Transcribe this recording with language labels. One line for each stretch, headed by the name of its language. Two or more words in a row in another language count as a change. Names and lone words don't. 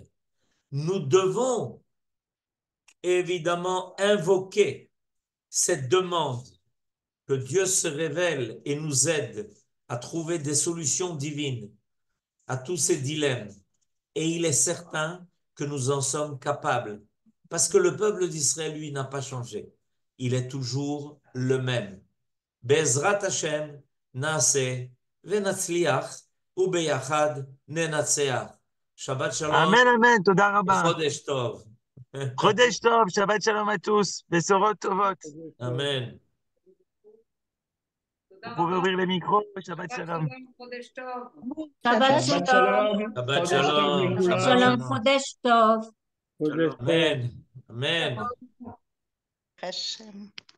French: Nous devons évidemment invoquer cette demande que Dieu se révèle et nous aide à trouver des solutions divines à tous ces dilemmes. Et il est certain que nous en sommes capables. Parce que le peuple d'Israël, lui, n'a pas changé. Il est toujours le même.
Hebrew: בעזרת השם, נעשה, ונצליח, וביחד, ננצח. שבת שלום, אמן, אמן. תודה רבה. חודש טוב. חודש טוב, שבת שלום
French: à tous.
Hebrew: בשורות טובות. Amen.
French: Vous pouvez ouvrir les micros.
Hebrew: שבת שלום. Shabbat Shabbat Shalom. Shalom, Shabbat חודש טוב Shalom. Shabbat Shabbat לכולם, Shalom. Shalom. חודש טוב. חודש טוב. אמן. אמן. Hashem.